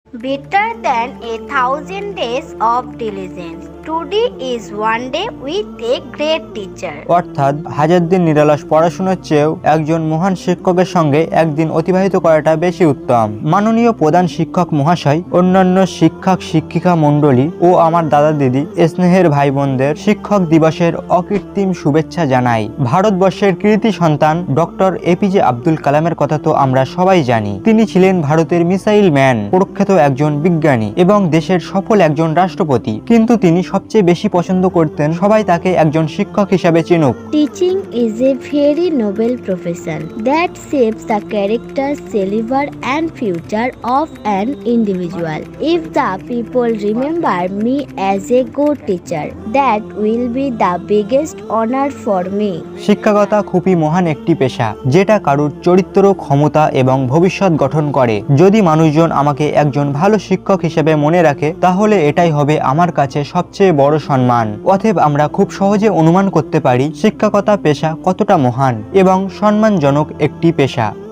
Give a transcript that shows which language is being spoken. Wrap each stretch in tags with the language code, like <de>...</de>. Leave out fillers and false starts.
<en>Better than 1,000 days of diligence. Today is one day with a great teacher.</en> <bn>অর্থাৎ হাজার দিন নিরলস পড়াশোনার চেয়েও একজন মহান শিক্ষকের সঙ্গে একদিন অতিবাহিত করাটা বেশি উত্তম। মাননীয় প্রধান শিক্ষক মহাশয়, অন্যান্য শিক্ষক শিক্ষিকা মণ্ডলী ও আমার দাদা দিদি, স্নেহের ভাই বোনদের শিক্ষক দিবসের অকৃত্রিম শুভেচ্ছা জানাই। ভারতবর্ষের কৃতি সন্তান ডক্টর এপিজে আব্দুল কালামের কথা তো আমরা সবাই জানি। তিনি ছিলেন ভারতের মিসাইল ম্যান, প্রখ্যাত একজন বিজ্ঞানী এবং দেশের সফল একজন রাষ্ট্রপতি। কিন্তু তিনি সবচেয়ে বেশি পছন্দ করতেন সবাই তাকে একজন শিক্ষক হিসাবে চিনুক।</bn> <en>Teaching is a very noble profession that shapes the character, caliber and future of an individual. If the people remember me as a good teacher, that will be the biggest honor for me.</en> <bn>শিক্ষকতা খুবই মহান একটি পেশা, যেটা কারুর চরিত্র, ক্ষমতা এবং ভবিষ্যৎ গঠন করে। যদি মানুষজন আমাকে একজন ভালো শিক্ষক হিসেবে মনে রাখে, তাহলে এটাই হবে আমার কাছে সবচেয়ে বড় সম্মান। অতএব আমরা খুব সহজে অনুমান করতে পারি শিক্ষকতা পেশা কতটা মহান এবং সম্মানজনক একটি পেশা।</bn>